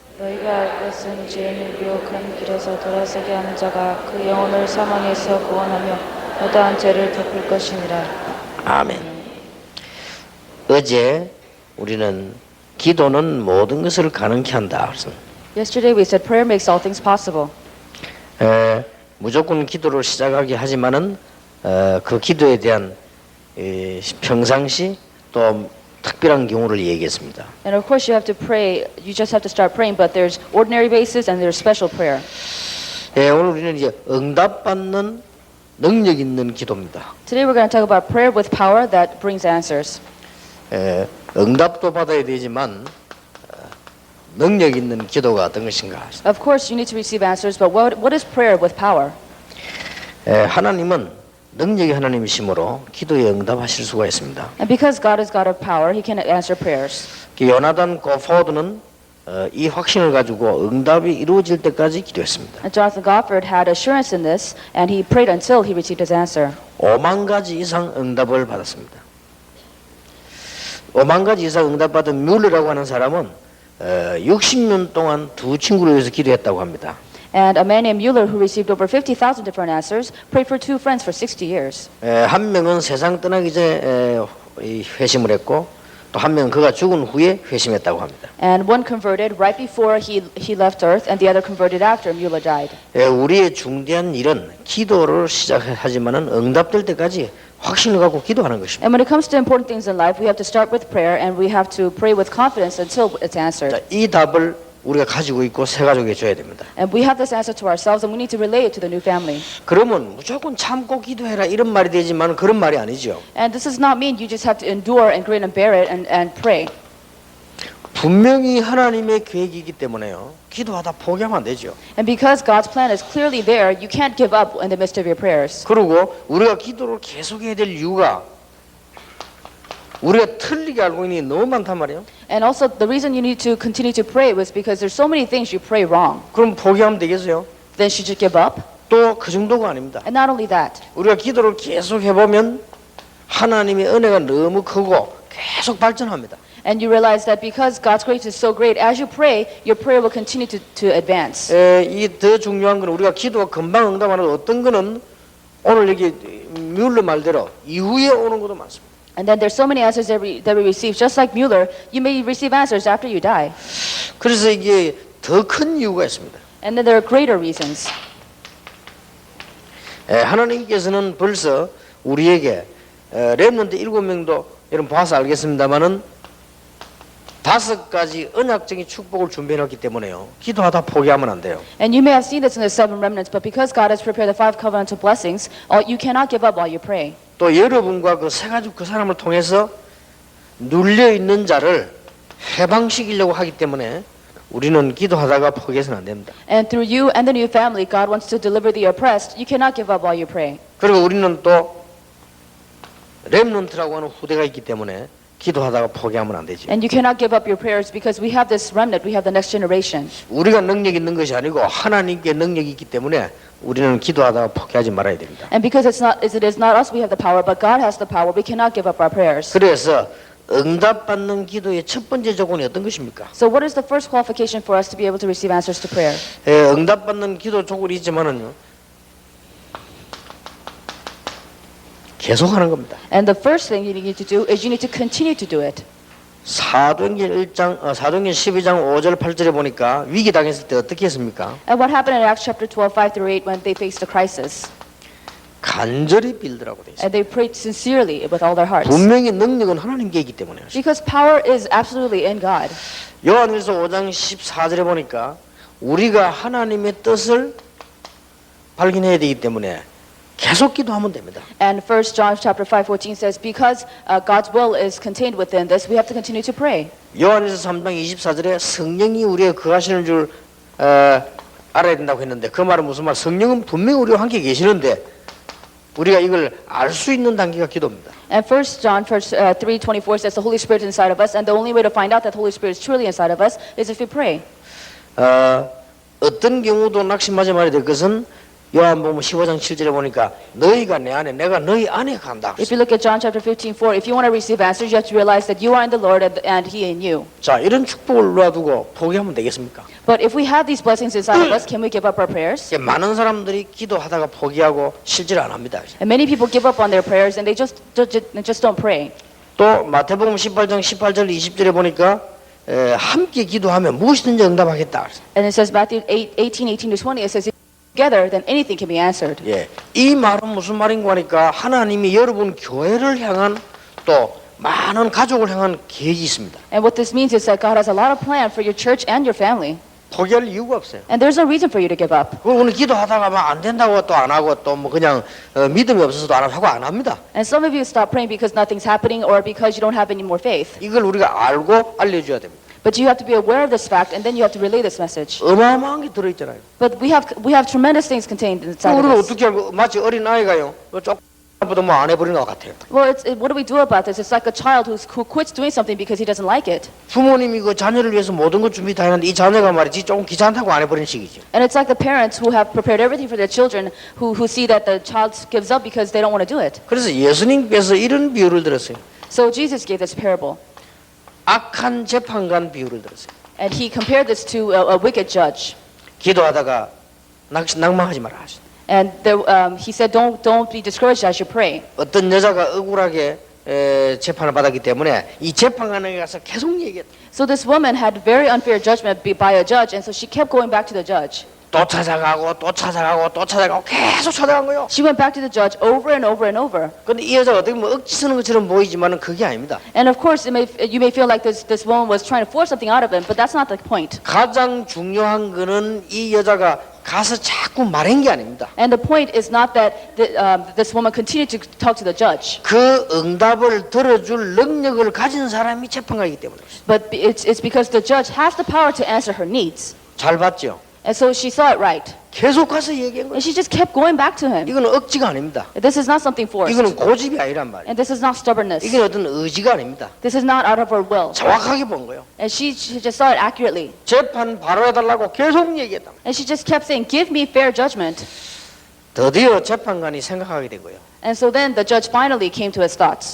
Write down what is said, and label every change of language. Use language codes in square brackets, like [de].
[ko] 너희가 알 것은 죄인을 미혹한 길에서 돌아서게 하는 자가 그 영혼을 사망에서 구원하며 무다한 죄를 덮을 것이니라. 아멘. 어제 우리는 기도는 모든 것을 가능케 한다. 그래서 [en] Yesterday we said prayer makes all things possible. [ko] 무조건 기도를 시작하게 하지만은 그 기도에 대한 평상시 또 특별한 경우를 얘기했습니다. [en] And of course you have to pray, you just have to start praying, but there's ordinary basis and there's special prayer. [ko] 오늘 우리는 이제 응답받는 능력 있는 기도입니다. [en] Today we're going to talk about prayer with power that brings answers. [ko] 응답도 받아야 되지만 능력 있는 기도가 어떤 것인가? [en] Of course you need to receive answers, but what is prayer with power? [ko] 하나님은 능력의 하나님이시므로 기도에 응답하실 수가 있습니다. [en] And because God is God of power, He can answer prayers. [ko] 요나단 고포드는 이 확신을 가지고 응답이 이루어질 때까지 기도했습니다. [en] And Jonathan Gofford had assurance in this, and he prayed until he received his answer. [ko] 5만 가지 이상 응답을 받았습니다. 5만 가지 이상 응답받은 뮬러라고 하는 사람은 60년 동안 두 친구를 위해서 기도했다고 합니다. [en] And a man named Mueller, who received over 50,000 different answers, prayed for two friends for 60 years. [ko] 한 명은 세상 떠나기 전에 회심을 했고 또 한 명은 그가 죽은 후에 회심했다고 합니다. [en] And one converted right before he left earth, and the other converted after Mueller died. [ko] 우리의 중대한 일은 기도를 시작하지만은 응답될 때까지 확신을 갖고 기도하는 것입니다. [en] And when it comes to important things in life, we have to start with prayer, and we have to pray with confidence until it's answered. [ko] 자, 이 답을 우리가 가지고 있고 새 가족에 줘야 됩니다. [en] And we have this answer to ourselves, and we need to relay it to the new family. [ko] 그러면 무조건 참고 기도해라 이런 말이 되지만 그런 말이 아니죠. [en] And this does not mean you just have to endure and grin and bear it and pray. [ko] 분명히 하나님의 계획이기 때문에요. 기도하다 포기하면 안 되죠. [en] And because God's plan is clearly there, you can't give up in the midst of your prayers. [ko] 그리고 우리가 기도를 계속해야 될 이유가 우리가 틀리게 알고 있는 게 너무 많단 말이에요. [en] And also the reason you need to continue to pray was because there's so many things you pray wrong. [ko] 그럼 포기하면 되겠어요? [en] Then should you give up? [ko] 또 그 정도가 아닙니다. [en] And not only that, [ko] 우리가 기도를 계속 해보면 하나님의 은혜가 너무 크고 계속 발전합니다. [en] and you realize that because God's grace is so great, as you pray, your prayer will continue to advance. [ko] 이 더 중요한 건 우리가 기도가 금방 응답하는 어떤 거는 오늘 여기 뮬러 말대로 이후에 오는 것도 많습니다. [en] And then there's so many answers that we receive. Just like Mueller, you may receive answers after you die. [ko] 그래서 이게 더 큰 이유가 있습니다. [en] And then there are greater reasons. [ko] 하나님께서는 벌써 우리에게 렘넌트 7명도 여러분 봐서 알겠습니다만은 5가지 언약적인 축복을 준비해놨기 때문에요. 기도하다 포기하면 안 돼요. [en] And you may have seen this in the 7 remnants, but because God has prepared the 5 covenantal blessings, you cannot give up while you pray. [ko] 또 여러분과 그 세 가족 그 사람을 통해서 눌려 있는 자를 해방시키려고 하기 때문에 우리는 기도하다가 포기해서는 안 됩니다. [en] And through you and the new family, God wants to deliver the oppressed. You cannot give up while you pray. [ko] 그리고 우리는 또 렘넌트라고 하는 후대가 있기 때문에 기도하다가 포기하면 안 되죠. [en] And you cannot give up your prayers because we have this remnant, we have the next generation. [ko] 우리가 능력 있는 것이 아니고 하나님께 능력이 있기 때문에 우리는 기도하다가 포기하지 말아야 됩니다. [en] And because it is not us we have the power, but God has the power, we cannot give up our prayers. [ko] 그래서 응답받는 기도의 첫 번째 조건이 어떤 것입니까? [en] So what is the first qualification for us to be able to receive answers to prayer? [ko] 응답받는 기도 조건이 있지만은요. 계속하는 겁니다. [en] And the first thing you need to do is you need to continue to do it. [ko] 사도행전 12장 5절 8절에 보니까 위기 당했을 때 어떻게 했습니까? [en] And what happened in Acts chapter 12, 5 through 8 when they faced a crisis? [ko] 간절히 빌더라고 돼 있어요. [en] And they prayed sincerely with all their hearts. [ko] 분명히 능력은 하나님께 있기 때문에. [en] Because power is absolutely in God. [ko] 요한일서 5장 14절에 보니까 우리가 하나님의 뜻을 발견해야 되기 때문에 계속 기도하면 됩니다. [en] And 1 John chapter 5:14 says, because God's will is contained within this, we have to continue to pray. [ko] 요한일서 3장 24절에 성령이 우리에 거하시는 줄 알아야 된다고 했는데 그 말은 무슨 말? 성령은 분명히 우리와 함께 계시는데 우리가 이걸 알 수 있는 단계가 기도입니다. [en] And 1 John 3:24 says the Holy Spirit is inside of us, and the only way to find out that the Holy Spirit is truly inside of us is if we pray. [ko] 어떤 경우도 낙심하지 말아야 될 것은 요한복음 15장 7절에 보니까 너희가 내 안에 내가 너희 안에 간다. [en] If you look at John chapter 15:4, if you want to receive answers, you have to realize that you are in the Lord and He in you. [ko] 자, 이런 축복을 놔두고 포기하면 되겠습니까? [en] But if we have these blessings inside of us, can we give up our prayers? [ko] 많은 사람들이 기도하다가 포기하고 실질 안 합니다. [en] And many people give up on their prayers and they just don't pray. [ko] 또 마태복음 18장 18절 20절에 보니까 함께 기도하면 무엇이든지 응답하겠다. [en] And it says Matthew 18:18-20, it says together then anything can be answered. [ko] 예, 이 말은 무슨 말인가 하니까 하나님이 여러분 교회를 향한 또 많은 가족을 향한 계획이 있습니다. [en] And what this means is that God has a lot of plan for your church and your family. [ko] 포기할 이유가 없어요. [en] And there's no reason for you to give up. [ko] 그리고 오늘 기도하다가 막 안 된다고 또 안 하고 또 뭐 그냥 믿음이 없어서도 안 하고 안 합니다. [en] And some of you stop praying because nothing's happening or because you don't have any more faith. [ko] 이걸 우리가 알고 알려줘야 됩니다. [en] But you have to be aware of this fact and then you have to relay this message. [ko] 어마어마한 게 들어있잖아요. [en] But we have tremendous things contained inside of [ko] 우리가 [en] this. [ko] 어떻게 알고 마치 어린 아이가요. 조금보다 뭐 안 해버린 것 같아요. [en] Well, what do we do about this? It's like a child who quits doing something because he doesn't like it. [ko] 부모님이 그 자녀를 위해서 모든 것 준비 다 했는데 이 자녀가 말이지 조금 귀찮다고 안 해버린 식이죠. [en] And it's like the parents who have prepared everything for their children who see that the child gives up because they don't want to do it. [ko] 그래서 예수님께서 이런 비유를 들었어요. [en] So Jesus gave this parable. [ko] 악한 재판관 비유를 들었어요. [en] And he compared this to a wicked judge. [ko] 기도하다가 낭망하지 마라. [en] And he said, don't be discouraged as you pray. [ko] 어떤 여자가 억울하게 재판을 받았기 때문에 이 재판관에게 가서 계속 얘기했다. [en] So this woman had very unfair judgment by a judge, and so she kept going back to the judge. [ko] 또 찾아가고 또 찾아가고 또 찾아가고 계속 찾아간 거예요. [en] She went back to the judge over and over and over. [ko] 근데 이 여자가 어떻게 보면 억지 쓰는 것처럼 보이지만은 그게 아닙니다. [en] And of course, you may feel like this woman was trying to force something out of him, but that's not the point. [ko] 가장 중요한 거는 이 여자가 가서 자꾸 말한 게 아닙니다. [en] And the point is not that this woman continued to talk to the judge, [ko] 그 응답을 들어줄 능력을 가진 사람이 재판관이기 때문에. [en] but it's because the judge has the power to answer her needs. [ko] 잘 봤죠? [en] And so she saw it right. [ko] 계속 가서 얘기한 거예요. [en] And she just kept going back to him. [ko] 이거는 억지가 아닙니다. [en] This is not something forced. [ko] 이거는 고집이 아니란 말이에요. [en] And this is not stubbornness. [ko] 이게 어떤 의지가 아닙니다. [en] This is not out of her will. [ko] 정확하게 본 거예요. [en] And she just saw it accurately. [ko] 재판 바로 해달라고 계속 얘기했다. [en] And she just kept saying, give me fair judgment. [ko] 드디어 재판관이 생각하게 된 거예요. [en] And so then the judge finally came to his thoughts.